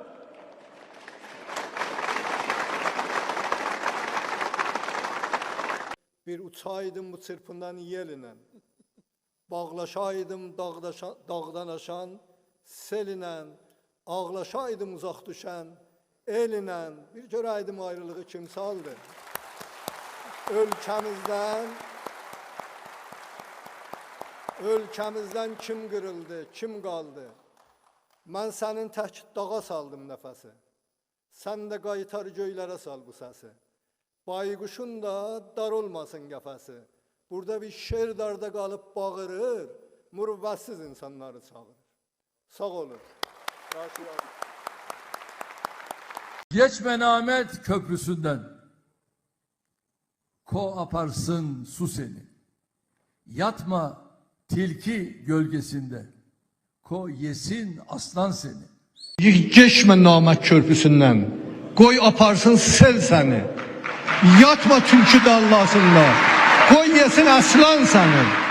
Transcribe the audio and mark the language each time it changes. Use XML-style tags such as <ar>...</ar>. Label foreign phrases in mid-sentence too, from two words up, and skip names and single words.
<az>Bir uçaydım bu çırpından yeline, bağlaşaydım dağdan aşan seline, ağlaşaydım uzak düşen eline. Bir görəydim ayrılığı kim saldı? Ölkəmizdən kim qırıldı, kim qaldı? Mən sənin tək dağa saldım nəfəsi, sən də qaytar göylərə sal bu səsi. Bayquşun da dar olmasın qəfəsi. Burada bir şer darda qalıb bağırır, mürvətsiz insanları çağırır. Sağ olun.</az> <tr>Geçme Namet Köprüsü'nden, ko aparsın su seni. Yatma tilki gölgesinde, ko yesin aslan seni.</tr> <az>Geçme Namet Körpüsündən, qoy aparsın sel səni. Yatma tülkü dallasında, qoy yesin aslan səni.</az>